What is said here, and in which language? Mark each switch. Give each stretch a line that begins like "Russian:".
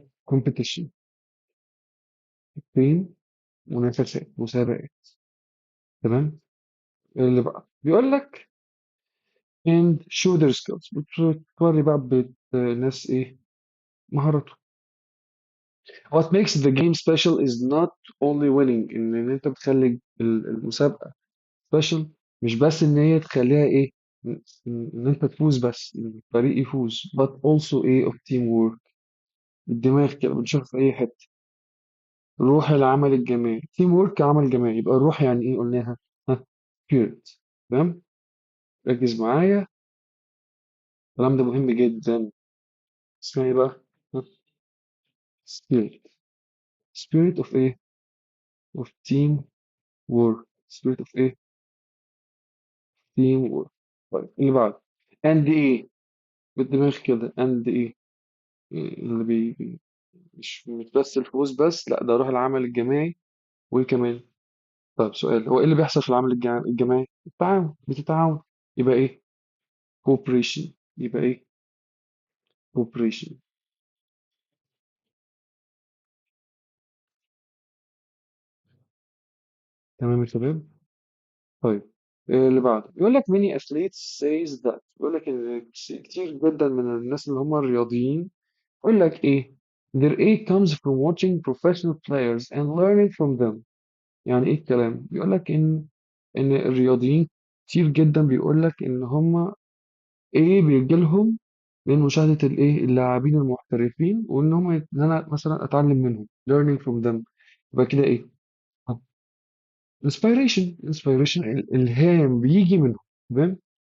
Arabic: competition. فين؟ منافسات، مسابقات. تمام. اللي بقى بيقول لك
English: and show their skills،
Arabic: بتوري بقى الناس ايه؟ مهارته.
English: what makes the game special is not only winning،
Arabic: ان انت بتخلي المسابقة
English: special.
Arabic: مش بس ان هي تخليها ايه؟ ان انت تفوز بس، ان الفريق يفوز،
English: but also
Arabic: ايه
English: of teamwork.
Arabic: الدماغ كده بنشوف في اي حتة. روح العمل الجماعي. تيم وورك عمل جماعي. يبقى الروح يعني ايه قلناها؟ ها spirit. تمام. ركز معايا، الكلام ده مهم جدا. اسمها ايه بقى؟ spirit.
English: spirit of ايه؟ of team work. spirit of ايه؟ team work.
Arabic: طيب اللي بعد and ايه؟ بالدماغ كده and ايه؟ اللي مش بس الفوز بس، لا ده روح العمل الجماعي. وايه كمان؟ طيب سؤال، هو ايه اللي بيحصل في العمل الجماعي؟ التعاون. بتتعاون. يبقى ايه؟ cooperation. يبقى ايه؟ cooperation. تمام يا شباب. طيب اللي بعده يقول لك
English: many athletes says that.
Arabic: يقول لك ان كتير جدا من الناس اللي هم الرياضيين يقول لك ايه؟
English: their aid comes from watching professional players and learning from them.
Arabic: يعني ايه الكلام؟ بيقول لك ان الرياضيين كتير جدا بيقول لك ان هم ايه بيجي لهم من مشاهدة الايه اللاعبين المحترفين، وان هم ان انا مثلا اتعلم منهم
English: learning from them.
Arabic: يبقى كده ايه؟ inspiration الالهام بيجي منهم. تمام.